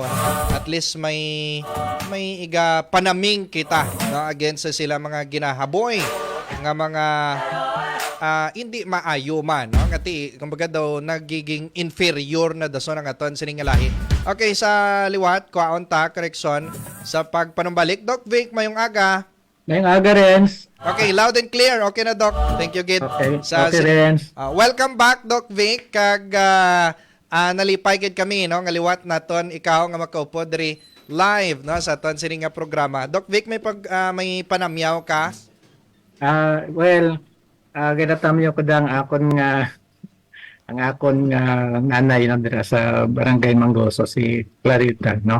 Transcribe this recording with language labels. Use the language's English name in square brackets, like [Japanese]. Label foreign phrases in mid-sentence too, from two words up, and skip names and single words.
[English] At least [Hiligaynon] may iga panaming kita no against sa sila mga ginahaboy nga mga hindi maayo man no ngati kumbaga daw nagiging inferior na dason ang aton sining nga lahi. Okay, sa liwat kwaon ta correction sa pagpanumbalik Doc Vic mayong aga. Ngayong aga, Renz. [English] Okay, loud and clear. Okay na, Doc. Thank you, [Hiligaynon] Gid. [English] Okay, okay Renz. Welcome back, [Hiligaynon] Doc Vic. Kag nalipay gid kami, no? Ngaliwat naton ikaw nga makaupo diri live, no? Sa aton sining nga programa. Doc Vic, may panamyaw ka? Ginatamyo ko ang akon nga nanay no, dira sa Barangay Manggoso, si Clarita, no?